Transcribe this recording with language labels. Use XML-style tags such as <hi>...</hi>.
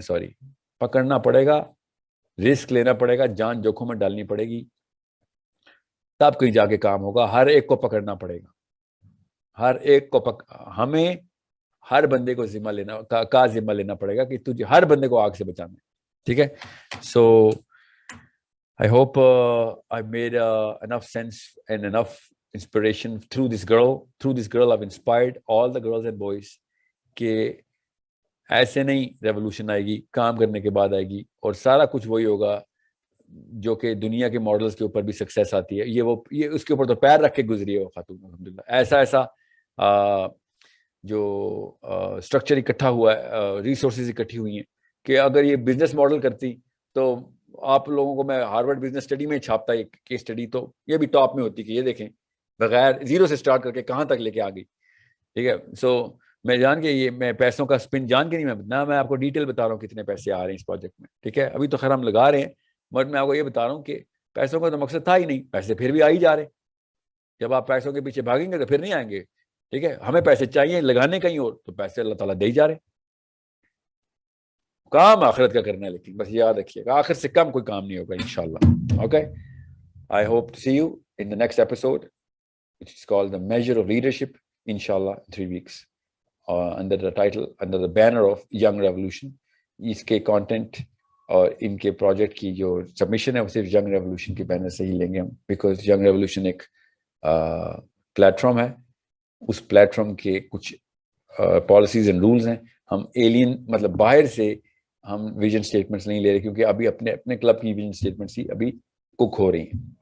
<ur>Sorry, پکڑنا پڑے گا, risk لینا پڑے گا, جان جوکھوں میں ڈالنی پڑے گی, تب کہیں جا کے کام ہوگا. ہر ایک کو پکڑنا پڑے گا, ہر ایک کو ہمیں ہر بندے کو ذمہ لینا پڑے گا کہ تجھے ہر بندے کو آگ سے بچانا ہے. ٹھیک ہے,</ur> <en>So I hope I made enough sense and enough inspiration through this girl. Through this girl I've inspired all the girls and boys</en> <ur>کہ ایسے نہیں ریولوشن آئے گی, کام کرنے کے بعد آئے گی, اور سارا کچھ وہی ہوگا جو کہ دنیا کے ماڈلز کے اوپر بھی سکسیس آتی ہے. یہ اس کے اوپر تو پیر رکھ کے گزری ہے وہ خاتون, الحمدللہ. ایسا جو اسٹرکچر اکٹھا ہوا ہے, ریسورسز اکٹھی ہوئی ہیں کہ اگر یہ بزنس ماڈل کرتی تو آپ لوگوں کو میں ہارورڈ بزنس اسٹڈی میں چھاپتا ہے کیس اسٹڈی, تو یہ بھی ٹاپ میں ہوتی کہ یہ دیکھیں بغیر زیرو سے سٹارٹ کر کے کہاں تک لے کے آ گئی. ٹھیک ہے, سو میں جان کے یہ میں پیسوں کا اسپن جان کے نہیں, میں آپ کو ڈیٹیل بتا رہا ہوں کتنے پیسے آ رہے ہیں اس پروجیکٹ میں. ٹھیک ہے, ابھی تو خیر ہم لگا رہے ہیں, بٹ میں آپ کو یہ بتا رہا ہوں کہ پیسوں کا تو مقصد تھا ہی نہیں, پیسے پھر بھی آ ہی جا رہے. جب آپ پیسوں کے پیچھے بھاگیں گے تو پھر نہیں آئیں گے. ٹھیک ہے, ہمیں پیسے چاہیے لگانے کہیں اور, تو پیسے اللہ تعالیٰ دے ہی جا رہے. کام آخرت کا کرنا ہے, لیکن بس یاد رکھیے گا آخر سے کم کوئی کام نہیں ہوگا انشاءاللہ.</ur> <en>Okay, I hope to see you in the next episode, which is called The Measure of Leadership, inshallah, in 3 weeks, under the title, under the banner of Young Revolution.</en> <ur>اس کے کانٹینٹ اور ان کے پروجیکٹ کی جو submission ہے وہ صرف young revolution کے banner سے ہی لیں گے ہم, بیکاز ینگ ریولوشن ایک پلیٹ فارم ہے. اس پلیٹ فارم کے کچھ پالیسیز اینڈ رولز ہیں. ہم ایلین مطلب باہر سے ہم ویژن اسٹیٹمنٹس نہیں لے رہے, کیونکہ ابھی اپنے کلب کی ویژن اسٹیٹمنٹس ہی ابھی کوک ہو رہی ہیں.</ur>